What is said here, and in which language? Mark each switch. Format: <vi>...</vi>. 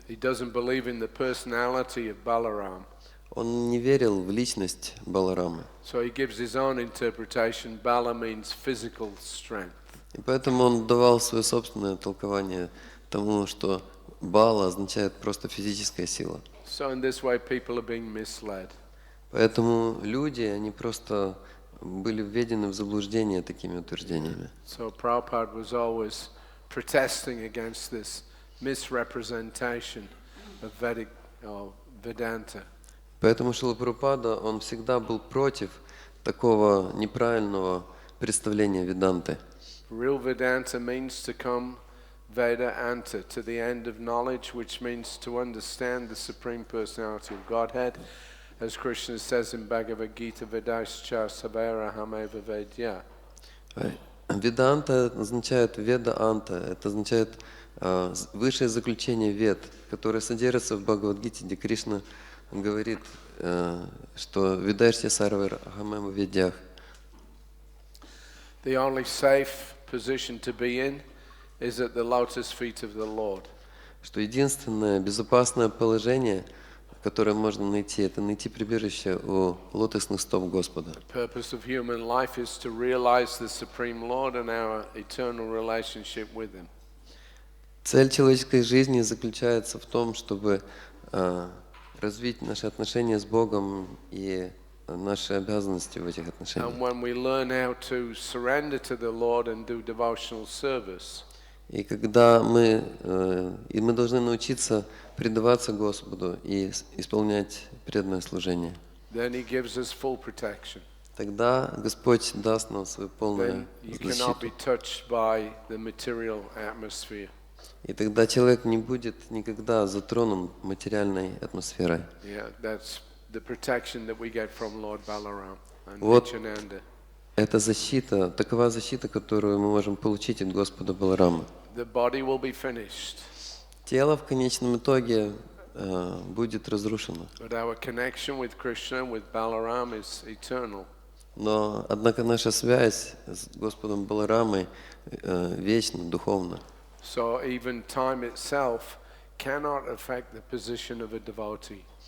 <en>He doesn't believe in the personality of Balaram.</en> <ru>Он не верил в личность Баларамы.</ru> <en>So he gives his own interpretation. Bala means physical strength.</en> <ru>И поэтому он давал свое собственное толкование тому, что Бала означает просто физическая сила.</ru> <en>So in this way people are being misled.</en> <ru>Поэтому люди, они просто были введены в заблуждение такими утверждениями.</ru> <en>So Prabhupada was always protesting against this misrepresentation of Vedic or Vedanta.</en> <ru>Поэтому Шрила Прабхупада, он всегда был против такого неправильного представления Веданты.</ru> <en>Real Vedanta means to come Veda anta, to the end of knowledge, which means to understand the Supreme Personality of Godhead. As Krishna says in Bhagavad Gita, Vedaischa savaraham vedya.</en> <ru>Веданта означает веда-анта, это означает высшее заключение вед, которое содержится в Бхагавад-гите, где Кришна говорит, что «Ведаешься сарвар ахамэм ведях».</ru> <en>The only safe position to be in is at the lotus feet of the Lord.</en> <ru>Что единственное безопасное положение, которое можно найти, это найти прибежище у лотосных стоп Господа.</ru> <en>The purpose of human life is to realize the Supreme Lord and our eternal relationship with Him.</en> <ru>Цель человеческой жизни заключается в том, чтобы развить наши отношения с Богом и наши обязанности в этих отношениях.</ru> <en>And when we learn how to surrender to the Lord and do devotional service,</en> <ru>И когда мы должны научиться предаваться Господу и исполнять преданное служение,</ru> <en>then He gives us full protection.</en> <ru>тогда Господь даст нам свою полную</ru> <en>Then you cannot be</en> <ru>защиту.</ru> <en>touched by the material atmosphere.</en> <ru>И тогда человек не будет никогда затронут материальной атмосферой.</ru> <en>Yeah, that's the protection that we get from Lord Balaram and</en> <ru>Вот</ru> <en>Nityananda.</en> <ru>это защита, такова защита, которую мы можем получить от Господа Баларама.</ru> <en>The body will be finished,</en> <ru>Тело в конечном итоге будет разрушено.</ru> <en>but our connection with Krishna, with Balaram, is eternal.</en> <ru>Но, однако, наша связь с Господом Баларамой вечна, духовна.</ru> <en>So even time itself cannot affect the position of a devotee.</en>